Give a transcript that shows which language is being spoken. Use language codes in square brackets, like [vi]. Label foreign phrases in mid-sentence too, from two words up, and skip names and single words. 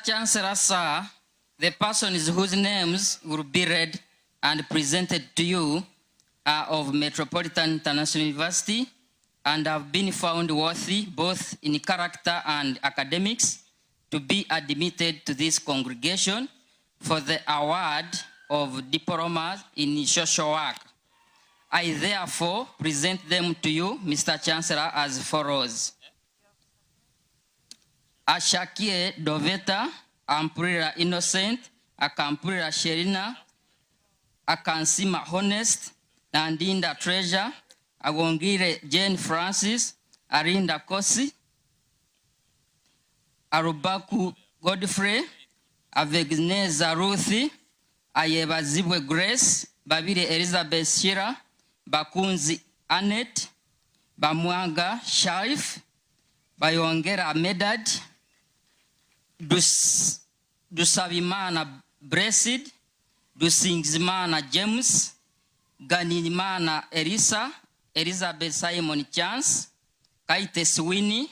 [en] Chancellor, sir, the persons whose names will be read and presented to you are of Metropolitan International University and have been found worthy both in character and academics to be admitted to this congregation for the award of Diploma in Social Work. I therefore present them to you, Mr. Chancellor, as follows. Ashakie Doveta, Ampurira Innocent, Akampurira Sherina, Akansima Honest, Nandinda Treasure, Agongire Jane Francis, Arinda Kosi, Arubaku Godfrey, Avegneza Ruthi, Ayebazibwe Grace, Babire Elizabeth Shira, Bakunzi Annette, Bamwanga Sharif, Bayongera Medad, Dusavimana Blessed, Dusingzimana James, Ganimana Elisa, Elizabeth Simon Chance, Kaite Sweeney,